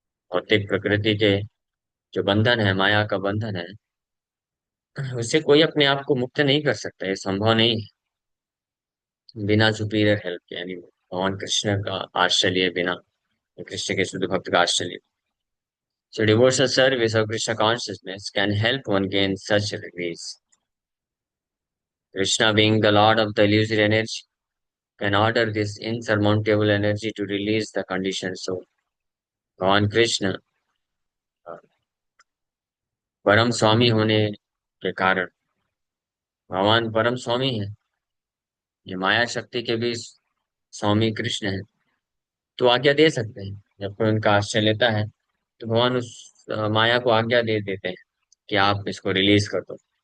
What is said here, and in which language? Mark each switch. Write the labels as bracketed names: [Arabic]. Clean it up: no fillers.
[Hindi] भौतिक प्रकृति के जो बंधन है, माया का बंधन है, उससे कोई अपने आप को मुक्त नहीं कर सकता, ये संभव नहीं है बिना [English] superior help [Hindi] के, यानी भगवान कृष्ण का आश्रय लिए बिना, कृष्ण के शुद्ध भक्त का आश्रय लिए। [English] So devotional service of Krishna consciousness can help one gain such release. Krishna being the Lord of the illusory energy, can order this insurmountable energy to release the conditioned soul. [Hindi] भगवान कृष्ण अ, परम स्वामी होने के कारण, भगवान परम स्वामी है, ये माया शक्ति के भी स्वामी कृष्ण है, तो आज्ञा दे सकते हैं। जब कोई उनका आश्रय लेता है तो भगवान उस माया को आज्ञा दे देते हैं कि आप इसको रिलीज कर दो।